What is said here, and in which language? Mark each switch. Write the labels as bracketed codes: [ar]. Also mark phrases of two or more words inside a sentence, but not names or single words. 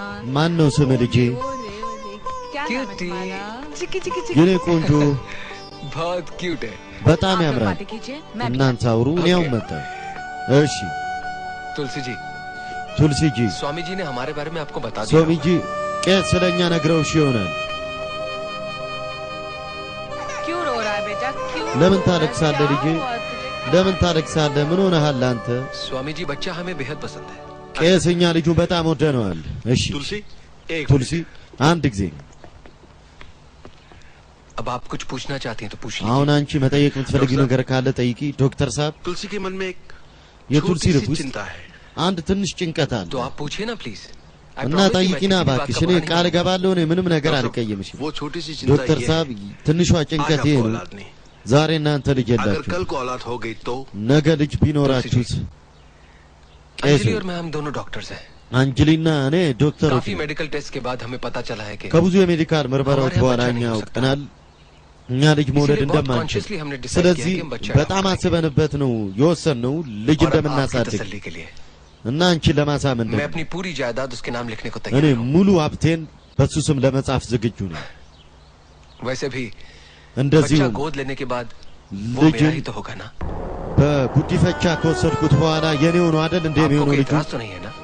[am] ማን ነው ስም ልጄ [hi] ओले ओले क्या नाम है क्यूटी। तुम्हारा चिकी चिकी चिकी [am] የኔ ቆንጆ [hi] बहुत क्यूट है [am] በጣም [hi] आप लोग [am] ያምራል [hi] बातें कीजिए मैं भी [am] እናንተ አውሩ እኔ ኦኬ። አሁን መጣሁ እሺ [hi] तुलसी जी [am] ቱልሲጂ [hi] स्वामी जी ने हमारे बारे में आपको बता दिया [am] ሶሚጂ ቄስ ስለኛ ነግረውሽ ይሆናል [hi] क्यों रो रहा है बेटा क्यों [am] ለምን [hi] रो रहा है? [am] ታለቅሳለህ [hi] क्या [am] ልጄ [hi] हुआ तुझे? [am] ለምን ታለቅሳለህ ምን ሆነሃል አንተ [hi] स्वामी जी बच्चा हमें बेहद पसंद है [am] ቄስ እኛ ልጁን በጣም ወደነዋል እሺ [hi] तुलसी एक [am] ቱልሲ አንድ ጊዜ [hi] अब आप कुछ पूछना चाहती हैं तो पूछ लीजिए [am] አሁን አንቺ መጠየቅ የምትፈልጊው ነገር ካለ ጠይቂ ዶክተር ሳብ [hi] तुलसी के मन में एक [am] የቱልሲ [hi] छोटी [am] ልብ [hi] सी [am] ውስጥ [hi] चिंता है [am] አንድ ትንሽ ጭንቀት አለ [hi] तो आप पूछिए ना प्लीज [am] እና ጠይቂና እባክሽ እኔ ቃል እገባለሁ እኔ ምንም ነገር አልቀየምሽም [hi] वो छोटी सी चिंता [am] ዶክተር [hi] ये [am] ሳብ [hi] है, [am] ትንሿ [hi] आज [am] ጭንቀት ይሄ [hi] आपको [am] ነው [hi] औलाद नहीं [am] ዛሬ እናንተ ልጅ [hi] अगर [am] የላችሁ [hi] कल को औलाद हो गई तो [am] ነገ ልጅ ቢኖራችሁስ ቄሱ [hi] अंजलि और मैं हम दोनों डॉक्टर्स हैं [am] አንጅሊና እኔ ዶክተሮች [hi] काफी मेडिकल टेस्ट के बाद हमें पता चला है कि [am] ከብዙ የሜዲካል ምርመራዎች በኋላ እኛ አውቀናል እኛ ልጅ መውለድ [hi] इसीलिए बहुत [am] እንደማንችል [hi] consciously हमने decide [am] ስለዚህ [hi] किया कि हम बच्चा [am] በጣም [hi] adopt [am] አስበንበት ነው የወሰንነው ልጅ [hi] और अब आपकी [am] እንደምናሳድግ [hi] तसल्ली के लिए [am] እና አንቺን ለማሳመን [hi] मैं [am] ደግሞ [hi] अपनी पूरी जायदाद उसके नाम लिखने को [am] እኔ [hi] तैयार हूँ [am] ሙሉ ሀብቴን በሱ ስም ለመጻፍ ዝግጁ ነኝ [hi] वैसे भी [am] እንደዚሁ [hi] बच्चा गोद लेने के बाद वो मेरा [am] ልጅን [hi] ही तो होगा ना [am] በጉዲፈቻ ከወሰድኩት በኋላ የኔ ሆኖ አይደል እንደ [hi] आपको [am] የሚሆነው [hi] कोई [am] ልጁ [hi] इतराज तो नहीं है ना